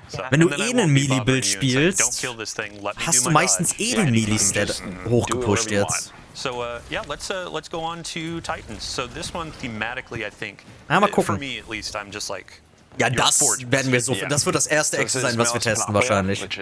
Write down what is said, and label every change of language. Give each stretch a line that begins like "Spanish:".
German: Wenn du eh einen Melee-Build spielst, hast du meistens eh den Melee-Stat hochgepusht jetzt.
English: So yeah, let's go on to Titans. So this one thematically, I think,
German: mal gucken.
English: for me at least, I'm just like.
German: Ja, das werden wir so. Das wird das erste Extra sein, was wir testen wahrscheinlich.